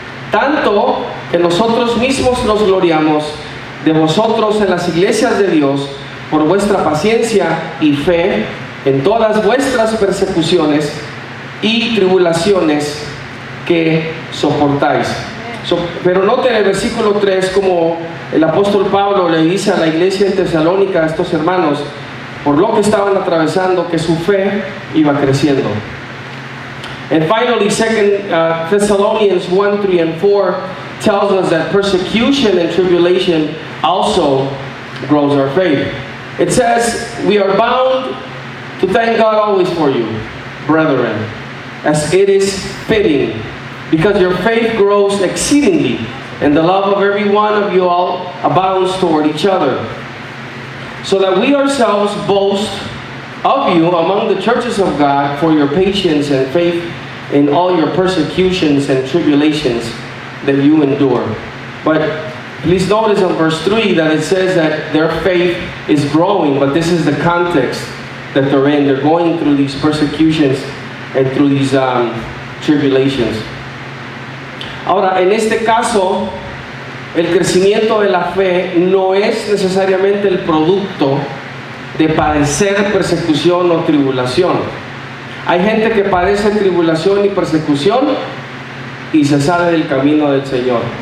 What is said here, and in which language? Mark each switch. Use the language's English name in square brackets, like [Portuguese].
[Spanish] Tanto que nosotros mismos nos gloriamos de vosotros en las iglesias de Dios por vuestra paciencia y fe en todas vuestras persecuciones y tribulaciones que soportáis. Pero noten el versículo 3 como el apóstol Pablo le dice a la iglesia en Tesalónica, a estos hermanos, por lo que estaban atravesando, que su fe iba creciendo. [English] And finally, 2 Thessalonians 1, 3 and 4 tells us that persecution and tribulation also grows our faith. It says, we are bound to thank God always for you, brethren, as it is fitting, because your faith grows exceedingly, and the love of every one of you all abounds toward each other. So that we ourselves boast of you among the churches of God for your patience and faith in all your persecutions and tribulations that you endure. But Please notice in verse 3 that it says that their faith is growing, but this is the context that they're in. They're going through these persecutions and through these tribulations. [Spanish] Ahora, en este caso, el crecimiento de la fe no es necesariamente el producto de padecer persecución o tribulación. Hay gente que padece tribulación y persecución y se sale del camino del Señor.